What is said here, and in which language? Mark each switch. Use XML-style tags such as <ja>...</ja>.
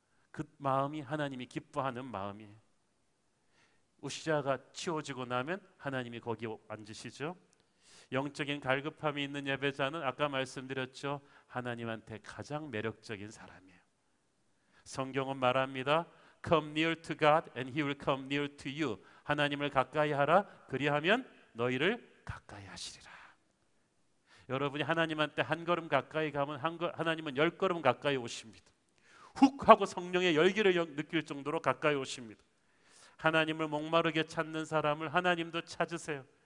<ko>그 마음이 하나님이 기뻐하는 마음이에요. 우시아가 치워지고 나면 하나님이 거기 앉으시죠. 영적인 갈급함이 있는 예배자는 아까 말씀드렸죠. 하나님한테 가장 매력적인 사람이에요. 성경은 말합니다.</ko> <en>Come near to God and He will come near to you.</en> <ko>하나님을 가까이 하라. 그리하면 너희를 가까이 하시리라. 여러분이 하나님한테 한 걸음 가까이 가면 하나님은 10걸음 가까이 오십니다. 훅 하고 성령의 열기를 느낄 정도로 가까이 오십니다. 하나님을 목마르게 찾는 사람을 하나님도 찾으세요.</ko>